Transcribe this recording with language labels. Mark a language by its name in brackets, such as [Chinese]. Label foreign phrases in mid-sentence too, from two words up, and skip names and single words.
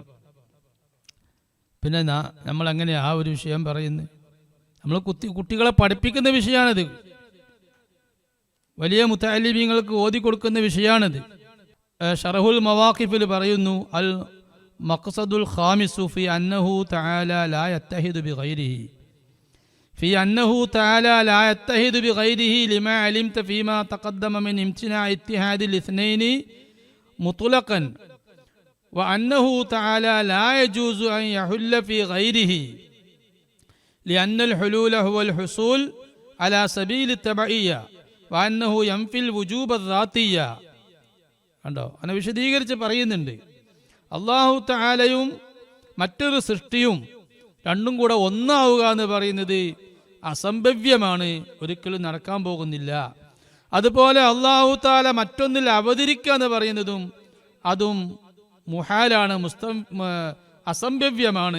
[Malayalam] പിന്നെ നമ്മളെങ്ങനെ ആ ഒരു വിഷയം പറയുന്നത്? നമ്മൾ കുട്ടികളെ പഠിപ്പിക്കുന്ന വിഷയമാണിത്, വലിയ മുത്തഅല്ലിമീങ്ങൾക്ക് ഓതി കൊടുക്കുന്ന വിഷയമാണിത്. ഷറഹുൽ മവാഖിഫിൽ പറയുന്നു, [Arabic] المقصد الخامس في أنه تعالى لا يتحد بغيره في أنه تعالى لا يتحد بغيره لما علمت فيما تقدم من امتناع اتحاد الاثنين مطلقا وأنه تعالى لا يجوز أن يحل في غيره لأن الحلول هو الحصول على سبيل التبعية وأنه ينفي الوجوب الذاتية. [Malayalam] കണ്ടോ, അങ്ങനെ വിശദീകരിച്ച് പറയുന്നുണ്ട്. അല്ലാഹു തആലയും മറ്റൊരു സൃഷ്ടിയും രണ്ടും കൂടെ ഒന്നാവുക എന്ന് പറയുന്നത് അസംഭവ്യമാണ്, ഒരിക്കലും നടക്കാൻ പോകുന്നില്ല. അതുപോലെ [Arabic] الله تعالى [Malayalam] മറ്റൊന്നിൽ അവതരിക്കുക എന്ന് പറയുന്നതും അതും മുഹാലാണ്, അസംഭവ്യമാണ്.